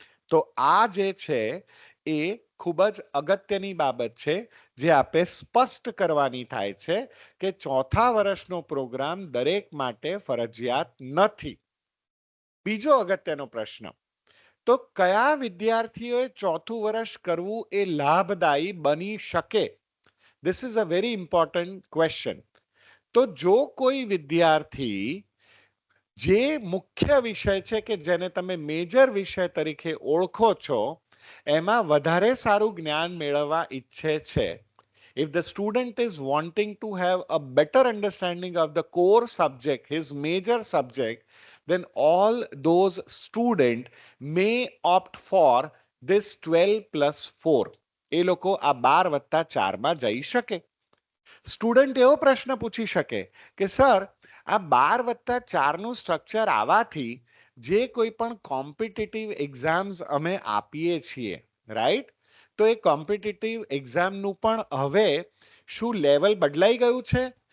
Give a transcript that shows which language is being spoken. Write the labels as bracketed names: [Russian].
[Gujarati] તો આ જે છે એ ખૂબ જ અગત્યની બાબત છે જે આપે સ્પષ્ટ કરવાની થાય છે કે 4થા વર્ષનો પ્રોગ્રામ દરેક માટે ફરજિયાત નથી. બીજો અગત્યનો પ્રશ્ન, તો કયા વિદ્યાર્થીઓએ 4થું વર્ષ કરવું એ લાભદાયી બની શકે? [English] This is a very important question. [Gujarati] તો જો કોઈ વિદ્યાર્થી જે મુખ્ય વિષય છે કે જેને તમે મેજર વિષય તરીકે ઓળખો છો એમાં વધારે સારું જ્ઞાન મેળવવા ઈચ્છે છે, [English] if the student is wanting to have a better understanding of the core subject, his major subject, then all those student may opt for this 12+4. [Gujarati] એ લોકો આ 12+4માં જઈ શકે. સ્ટુડન્ટ એવો પ્રશ્ન પૂછી શકે કે સર, આ 12+4નું સ્ટ્રક્ચર આવવાથી જે કોઈ પણ કોમ્પિટિટિવ એક્ઝામ્સ અમે આપીએ છીએ, રાઈટ, તો એ કોમ્પિટિટિવ એક્ઝામનું પણ હવે શું લેવલ બદલાઈ ગયું છે?